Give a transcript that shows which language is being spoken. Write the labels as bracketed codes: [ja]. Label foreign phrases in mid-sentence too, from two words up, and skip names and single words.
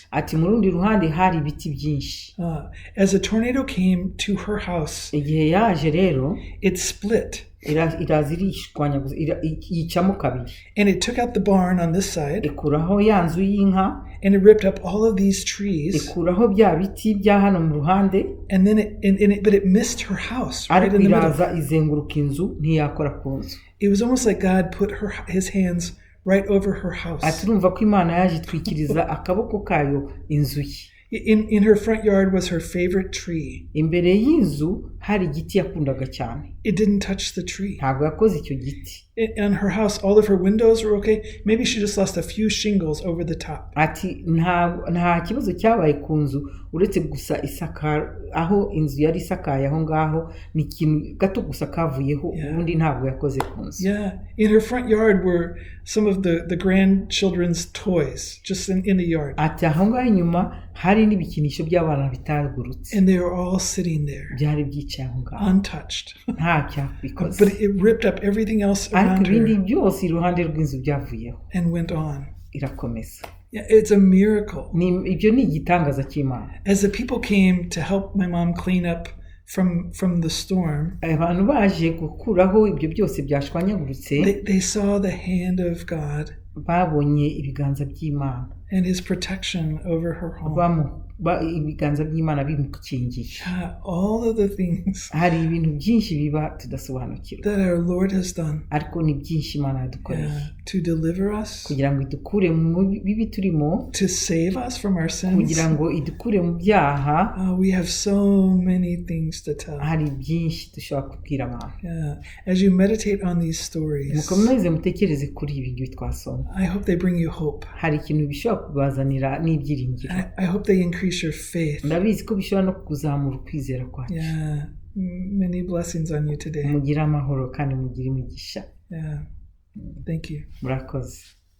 [rw] Ati mu rundi ruhande hari ibiti byinshi. [en] As a tornado came to her house, [rw] igihe yaje rero [en] it split. [rw] Iraza irishwanyaguza, yicamo kabiri. [en] And it took out the barn on this side. [rw] Ikuraho ya nzu y'inka. [en] And it ripped up all of these trees. [rw] Ikuraho bya biti bya hano mu ruhande. [en] And then but it missed her house right in the middle. [rw] Iraza izenguruka inzu ntiyakora ku nzu. [en] It was almost like God put his hands right over her house. [rw] Ati urumva ko Imana yaje itwikiriza akaboko kayo inzu ye. [en] In her front yard was her favorite tree. [rw] Imbere y'inzu hari igiti yakundaga cyane. [en] It didn't touch the tree. [rw] Ntabwo yakoze icyo giti. [en] In her house, all of her windows were okay. Maybe she just lost a few shingles over the top. [rw] Ati nta kibazo cyabaye ku nzu uretse gusa isakara, aho inzu yari isakaye aho ngaho ni ikintu gato gusa kavuyeho, ubundi ntabwo yakoze ku nzu. [en] Yeah, in her front yard were some of the grandchildren's toys just in the yard. [rw] Ati aho ngaho inyuma hari n'ibikinisho by'abana bitagurutse. [en] And they were all sitting there. [rw] Byari byicaye aho ngaho. [en] Untouched. [rw] Nta cyabikoze. [en] But it ripped up everything else around her. [rw] Ibindi byose iruhande rw'inzu byavuyeho. [en] And went on. [rw] Irakomeza. [en] Yeah, it's a miracle. [rw] Ibyo ni igitangaza cy'Imana. [en] As the people came to help my mom clean up from the storm, [rw] abantu baje gukuraho ibyo byose byashwanyagurutse, [en] they saw the hand of God [rw] babonye ibiganza by'Imana [en] and his protection over her home. [rw] Ibiganza by'Imana bimukingiye. [en] All of the things [rw] hari ibintu byinshi biba tudasobanukirwa [en] that our Lord has done, [rw] ariko ni byinshi Imana yadukoreye, [en] to deliver us, [rw] kugira ngo idukure mu bibi turimo, [en] to save us from our sins. [rw] kugira ngo idukure mu byaha. [en] We have so many things to tell. [rw] hari byinshi dushobora kubwira abantu. [en] As you meditate on these stories, [rw] mukomeze mutekereze kuri ibi ngibi twasoma. [en] I hope they bring you hope. [rw] hari ikintu bishobora kubazanira n'ibyiringiro. [en] I hope they increase your faith. [rw] ndabizi ko bishobora no kuzamura ukwizera kwacu. [en] Many blessings on you today. [rw] mugire amahoro kandi mugire imigisha. [en] Thank you. [rw] Murakoze.